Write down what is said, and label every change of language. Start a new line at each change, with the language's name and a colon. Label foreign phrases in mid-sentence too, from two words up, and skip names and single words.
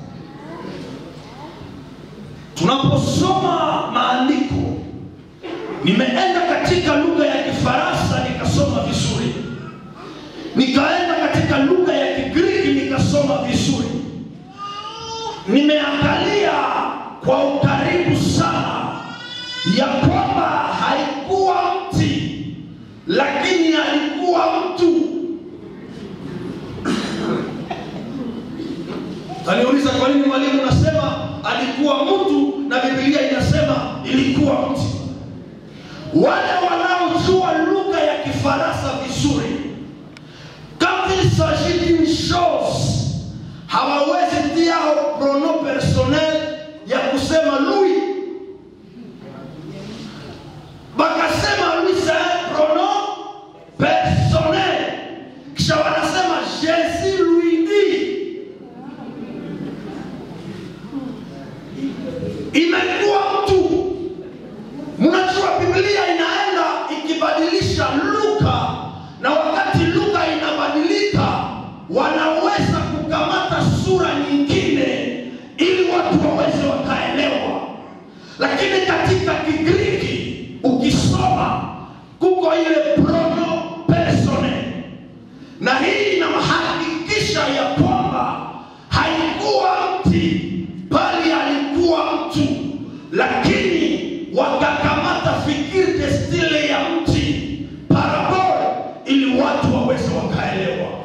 Swahili: Tunaposoma maandiko, nimeenda katika lugha ya Kifaransa nikasoma vizuri, nikaenda katika lugha ya Kigiriki nikasoma vizuri, nimeangalia kwa ukaribu sana ya kwamba haikuwa mti, lakini alikuwa mtu. Kaniuliza kwa nini mwalimu unasema alikuwa mtu na Biblia inasema ilikuwa mti? Wale wanaojua lugha ya Kifaransa vizuri,
French: quand il s'agit d'une chose,
Swahili: hawawezi tia
French: pronom personnel
Swahili: ya kusema
French: lui, bakasema lui c'est un pronom personnel,
Swahili: kisha wanasema
French: Jésus lui dit.
Swahili: Imekuwa mtu. Mnajua Biblia inaenda ikibadilisha lugha, na wakati lugha inabadilika wanaweza kukamata sura nyingine ili watu waweze wakaelewa. Lakini katika Kigiriki ukisoma kuko ile
French: pronom personnel,
Swahili: na hii inahakikisha ya kwamba haikuwa mti bali alikuwa mtu, lakini wakakamata fikiri stile ya mti parabole ili watu waweze wakaelewa.